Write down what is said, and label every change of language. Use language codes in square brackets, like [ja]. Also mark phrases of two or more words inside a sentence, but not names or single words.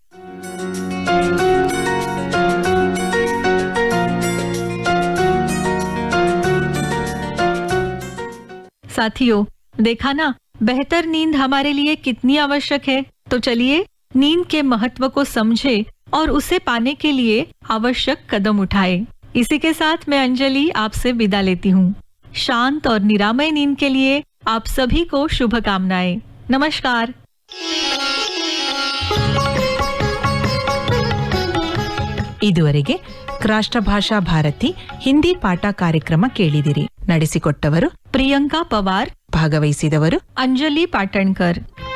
[hi] साथियों, देखा ना, बेहतर नींद हमारे लिए कितनी आवश्यक है। तो चलिए नींद के महत्व को समझे और उसे पाने के लिए आवश्यक कदम उठाए। इसी के साथ मैं अंजलि आपसे विदा लेती हूँ। शांत और निरामय नींद के लिए आप सभी को शुभकामनाएं। नमस्कार। [kn] ಇದುವರೆಗೆ ರಾಷ್ಟ್ರಭಾಷಾ ಭಾರತಿ ಹಿಂದಿ ಪಾಠ ಕಾರ್ಯಕ್ರಮ ಕೇಳಿದಿರಿ. ನಡೆಸಿಕೊಟ್ಟವರು प्रियंका पवार, ಭಾಗವಹಿಸಿದವರು अंजलि पाटणकर।